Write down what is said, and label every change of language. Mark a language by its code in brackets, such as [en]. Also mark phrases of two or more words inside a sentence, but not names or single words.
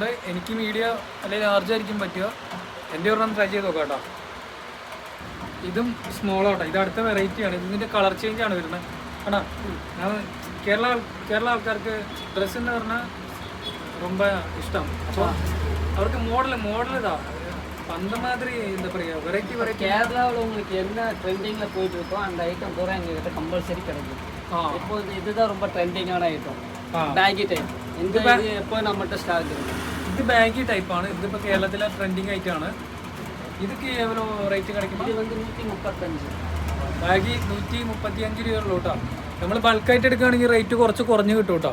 [ml] എനിക്ക് മീഡിയം അല്ലെങ്കിൽ ലാർജ് ആയിരിക്കും പറ്റുക. എൻ്റെ ഒരെണ്ണം ട്രൈ ചെയ്ത് നോക്കാം കേട്ടോ. ഇതും സ്മോളാട്ടോ. ഇത് അടുത്ത വെറൈറ്റിയാണ്. ഇതിൻ്റെ കളർ ചേഞ്ച് ആണ് വരുന്നത് കേട്ടോ. ഞാൻ കേരള ആൾക്കാർക്ക് ഡ്രസ്സ് എന്ന് പറഞ്ഞാൽ ரொம்ப ഇഷ്ടം. അപ്പോൾ അവർക്ക് മോഡൽ ഇതാ [ta] அந்த மாதிரி இந்த வெரைட்டி கேரளாவில் உங்களுக்கு என்ன ட்ரெண்டிங்கில் போயிட்டு இருக்கோ அந்த ஐட்டம் பூரா எங்ககிட்ட கம்பல்சரி கிடைக்கும். இப்போ இதுதான் ரொம்ப ட்ரெண்டிங்கான ஐட்டம், [ml] ബാഗി ടൈപ്പ്. ഇത് ഇപ്പോൾ നമ്മളുടെ സ്റ്റാക്ക് ഇത് ബാഗി ടൈപ്പാണ്. ഇതിപ്പോൾ കേരളത്തിലെ ട്രെൻഡിങ് ആയിട്ടാണ്. ഇതൊക്കെ എവരോ റേറ്റ് കിടക്കും? ഇത് വന്ന് 135. ബാഗി 135 രൂപയുള്ളൂ കേട്ടോ. നമ്മൾ ബൾക്കായിട്ട് എടുക്കുകയാണെങ്കിൽ റേറ്റ് കുറച്ച് കുറഞ്ഞ് കിട്ടും കേട്ടോ.